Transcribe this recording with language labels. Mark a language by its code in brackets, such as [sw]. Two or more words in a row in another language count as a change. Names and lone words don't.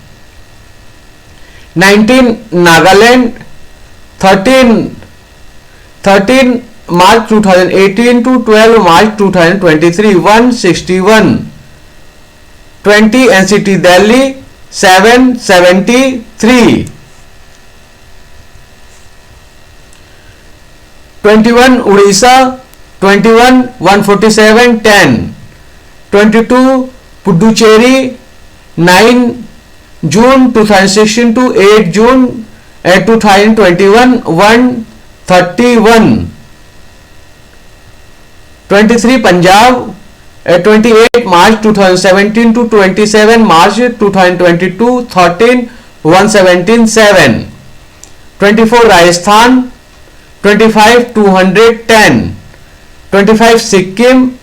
[en] 19 Nagaland, 13 March 2018 to 12 March 2023, 161, 20 NCT Delhi, 773, 21 Odisha, 21 147 10, 22 Puducherry, 9 June 2016 to 8 June 2021, 131, 23 Punjab, 28 March 2017 to 27 March 2022, 13 117 7, 24 Rajasthan, 25 210, 25 Sikkim,